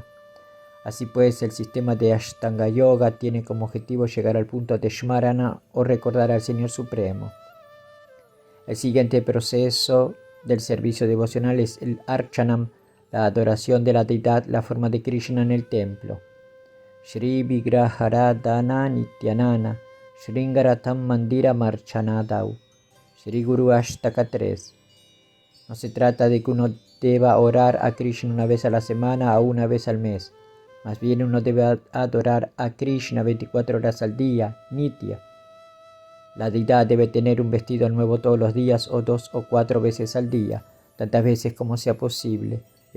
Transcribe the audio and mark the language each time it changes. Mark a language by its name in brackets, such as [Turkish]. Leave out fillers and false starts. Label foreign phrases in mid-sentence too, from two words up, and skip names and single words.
[Spanish] Así pues, el sistema de [Sanskrit] Ashtanga Yoga [Spanish] tiene como objetivo llegar al punto de Shmarana o recordar al Señor Supremo. El siguiente proceso del servicio devocional es el Archanam, la adoración de la deidad, la forma de Krishna en el templo. [Sanskrit] Shri Vigraharadhana Nityanana, Shringaratam Mandira Marchanadau, Shri Guru Ashtaka 3. [Spanish] No se trata de que uno deba orar a Krishna una vez a la semana o una vez al mes. Más bien uno debe adorar a Krishna 24 horas al día, Nitya. La deidad debe tener un vestido nuevo todos los días o 2 o 4 veces al día, tantas veces como sea posible.